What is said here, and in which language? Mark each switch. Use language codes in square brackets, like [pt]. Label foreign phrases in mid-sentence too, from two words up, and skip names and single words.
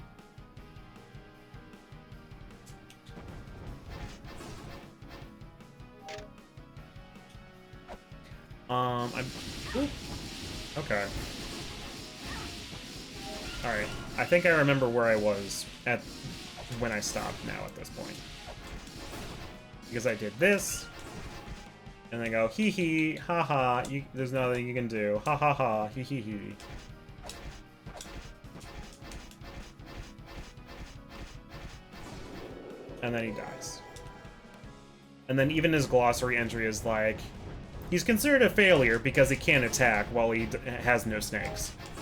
[en] Ooh. Okay. Alright. I think I remember where I was when I stopped now at this point. Because I did this, and then go, hee hee, ha ha, there's nothing you can do, ha ha ha, hee hee hee. And then he dies. And then even his glossary entry is like, he's considered a failure because he can't attack while he has no snakes.